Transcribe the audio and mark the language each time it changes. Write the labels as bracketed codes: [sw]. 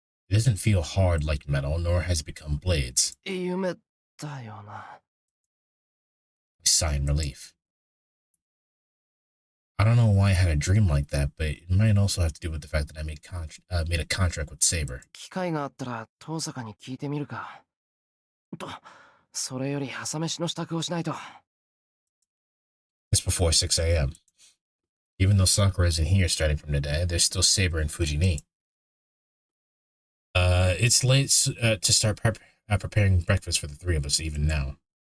[en] It doesn't feel hard like metal, nor has it become blades. [ja] 夢だよな。 [en] I sigh in relief. I don't know why I had a dream like that, but it might also have to do with the fact that I made a contract with Saber. [ja] 機会があったら遠坂に聞いてみるか。と、それより朝飯の支度をしないと。 [en] It's before 6 a.m. Even though Sakura isn't here starting from today, there's still Saber and Fujini. It's late to start preparing breakfast for the three of us even now.